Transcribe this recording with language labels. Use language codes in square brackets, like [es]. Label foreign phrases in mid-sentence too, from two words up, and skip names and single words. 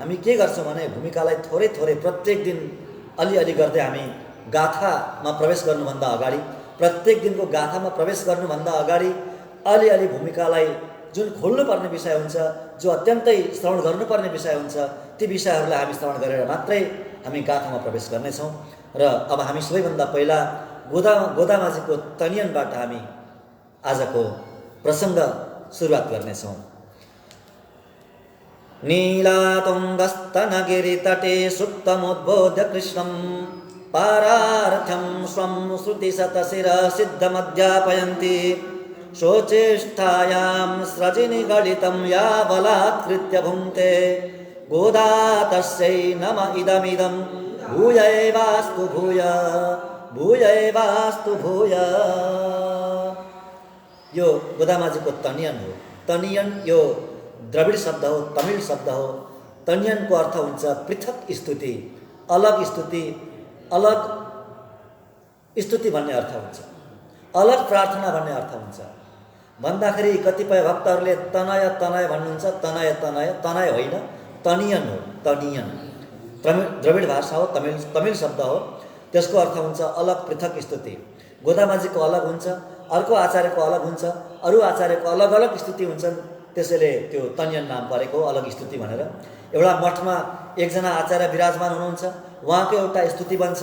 [ne] हामी के गर्छौँ भने भूमिकालाई थोरै थोरै प्रत्येक दिन अलिअलि गर्दै हामी गाथामा प्रवेश गर्नुभन्दा अगाडि, प्रत्येक दिनको गाथामा प्रवेश गर्नुभन्दा अगाडि अलिअलि भूमिकालाई जुन खोल्नुपर्ने विषय हुन्छ, जो अत्यन्तै श्रवण गर्नुपर्ने विषय हुन्छ, ती विषयहरूलाई हामी श्रवण गरेर मात्रै हामी गाथामा प्रवेश गर्नेछौँ। र अब हामी सबैभन्दा पहिला गोदामाजीको तनियनबाट हामी आजको प्रसङ्ग सुरुवात गर्नेछौँ। [sa] नीलातुङ्गस्तनगिरितटे सुप्तमुद्बोध्य कृष्णं पारार्थ्यं स्वं श्रुतिशतशिरसिद्धमध्यापयन्ति शोचेष्ठायां स्रजिनिगलितं या बलात्कृत्य भुङ्क्ते गोदा तस्यै नम इदमिदं भूय एवास्तु भूय भूय एवास्तु भूय। [ne] यो गोदामाजीको तनियन हो। तनियन यो द्रविड शब्द हो, तमिल शब्द हो। तनियनको अर्थ हुन्छ पृथक स्तुति, अलग स्तुति, अलग स्तुति भन्ने अर्थ हुन्छ, अलग प्रार्थना भन्ने अर्थ हुन्छ। भन्दाखेरि कतिपय भक्तहरूले तनय तनय भन्नुहुन्छ। तनय तनय तनय होइन, तनियन हो। तनियन द्रविड भाषा हो, तमिल शब्द हो। त्यसको अर्थ हुन्छ अलग पृथक स्तुति। गोदामाजीको अलग हुन्छ, अर्को आचार्यको अलग हुन्छ, अरू आचार्यको अलग अलग स्तुति हुन्छन्। त्यसैले त्यो तनियन नाम परेको अलग स्तुति भनेर। एउटा मठमा एकजना आचार्य विराजमान हुनुहुन्छ, उहाँको एउटा स्तुति बन्छ।